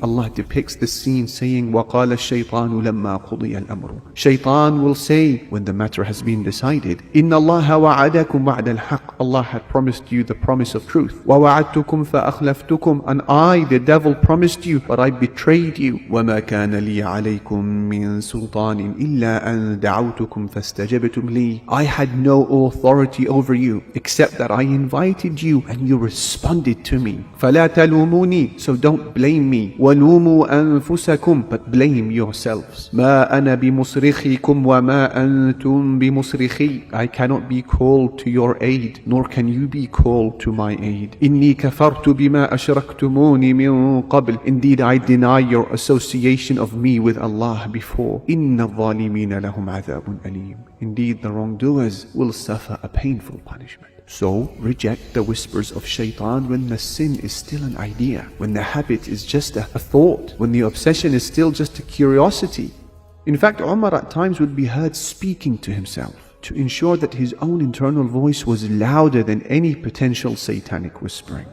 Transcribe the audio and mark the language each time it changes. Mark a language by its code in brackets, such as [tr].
[en] Allah depicts this scene saying, [ar] وَقَالَ الشَّيْطَانُ لَمَّا قُضِيَ الْأَمْرُ. [en] Shaytan will say, when the matter has been decided, [ar] إِنَّ اللَّهَ وَعَدَكُمْ وَعْدَ الْحَقِّ, [en] Allah had promised you the promise of truth. [ar] وَوَعَدْتُكُمْ فَأَخْلَفْتُكُمْ, [en] and I, the devil, promised you, but I betrayed you. [ar] وَمَا كَانَ لِي عَلَيْكُمْ مِنْ سلطان إلا أن دعوتكم فاستجبتم لي. [en] I had no authority over you except that I invited you and you responded to me. [ar] فلا تلوموني, [en] so don't blame me. [ar] ولوموا أنفسكم, [en] but blame yourselves. [ar] ما أنا بمصرخكم وما أنتم بمصرخي. [en] I cannot be called to your aid, nor can you be called to my aid. [ar] إني كفرت بما أشركتموني من قبل. [en] Indeed, I deny your association of me with Allah before. [ar] إن الظالمين لهم عذاب أليم. [en] Indeed, the wrongdoers will suffer a painful punishment. So, reject the whispers of shaytan when the sin is still an idea, when the habit is just a thought, when the obsession is still just a curiosity. In fact, Umar at times would be heard speaking to himself to ensure that his own internal voice was louder than any potential satanic whispering.